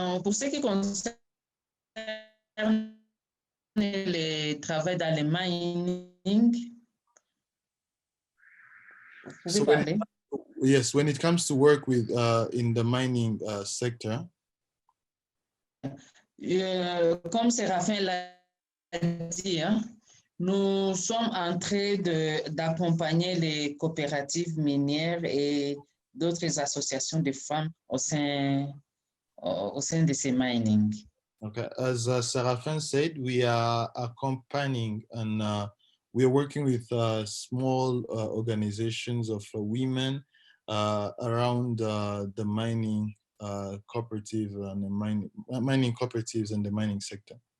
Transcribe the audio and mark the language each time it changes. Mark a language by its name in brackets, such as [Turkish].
[French] Pour ce qui concerne le travail dans le mining, vous pouvez parler? [English] Yes, when it comes to work with in the mining sector. [French] Comme Séraphin l'a dit, hein, nous sommes en train d'accompagner les coopératives minières et d'autres associations de femmes au sein de ces mining. [English] Okay, as Séraphin said, we are accompanying and we are working with small organizations of women around the mining cooperative and the mining cooperatives and the mining sector.